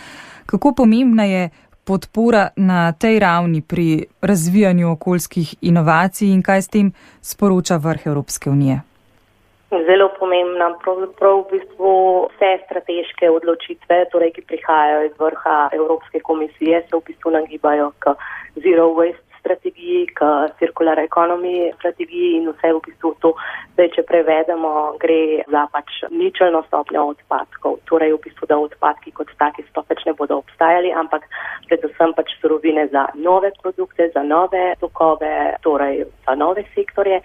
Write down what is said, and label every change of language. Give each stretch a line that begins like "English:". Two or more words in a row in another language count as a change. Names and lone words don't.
Slovenian: Kako pomembna je podpora na tej ravni pri razvijanju okoljskih inovacij in kaj s tem sporoča vrh Evropske unije? Zelo pomembna, pravzaprav v bistvu vse strateške odločitve, torej, ki prihajajo iz vrha Evropske komisije, se v bistvu nagibajo k
English: zero waste
Slovenian: strategiji, k
English: circular economy
Slovenian: strategiji in vse v bistvu to, zdaj, če prevedemo, gre za ničelno stopnjo odpadkov. Torej, v bistvu, da odpadki kot taki sploh ne bodo obstajali, ampak predvsem surovine za nove produkte, za nove tokove, torej za nove sektorje.